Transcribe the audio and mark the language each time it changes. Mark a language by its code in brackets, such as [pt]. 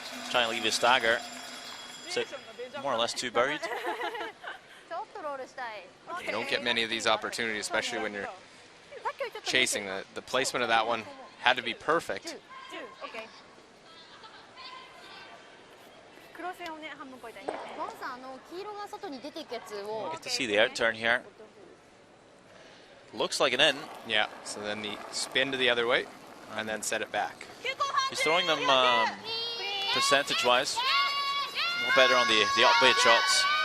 [en] Try and leave a stagger. Sit more or less 2 buried. You don't get many of these opportunities, especially when you're chasing. The placement of that one had to be perfect. [ja] 黒線をね、半分越えたいんだよね。ゴンさん、黄色が外に出ていくやつを [en] Get to see the out turn here. Looks like an in. Yeah, so then the spin to the other way and then set it back. He's throwing them percentage-wise. More better on the upweight shots.